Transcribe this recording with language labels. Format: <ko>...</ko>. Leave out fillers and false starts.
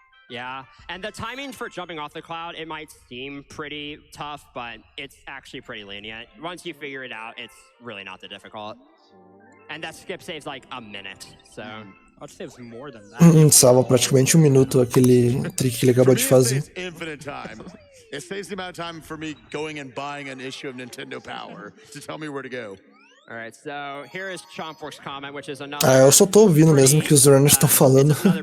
<en>Yeah, and the timing for jumping off the cloud, it might seem pretty tough, but it's actually pretty lenient. Once you figure it out, it's really not that difficult. And that skip saves like a minute, so... I'd say it's more than that.</en> <pt>Salva praticamente 1 minuto aquele trick que ele acabou de fazer.</pt> <en>It saves the amount of time for me going and buying an issue of Nintendo Power to tell me where to go. Alright, so here is Chompwork's comment, which is another.</en> <pt>Eu só tô ouvindo mesmo que os runners estão falando.</pt>